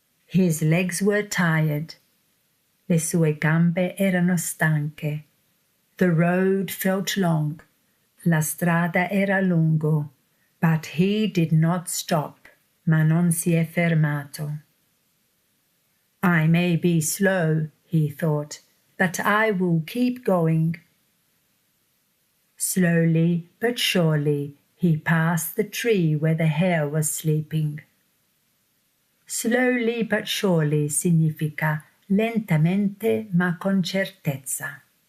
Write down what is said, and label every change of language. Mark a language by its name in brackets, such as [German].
[English] His legs were tired. [Italian] Le sue gambe erano stanche. [English] The road felt long. [Italian] La strada era lungo. [English] But he did not stop, [Italian] ma non si è fermato. [English] "I may be slow," he thought, "but I will keep going." Slowly but surely he passed the tree where the hare was sleeping. Slowly but surely [Italian] significa lentamente ma con certezza.